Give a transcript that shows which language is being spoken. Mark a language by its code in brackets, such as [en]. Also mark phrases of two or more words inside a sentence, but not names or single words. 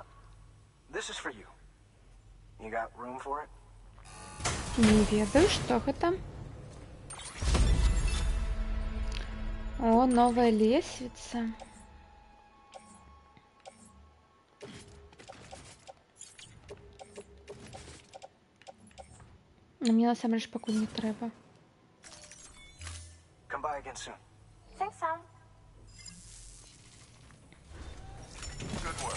[en] This is for you. You got room for it? [be] Не ведаю, што гэта. О, новая лесвіца. Мне насамрэч пакуль не трэба. [en] Come by again soon. Thanks, Sam. Good work.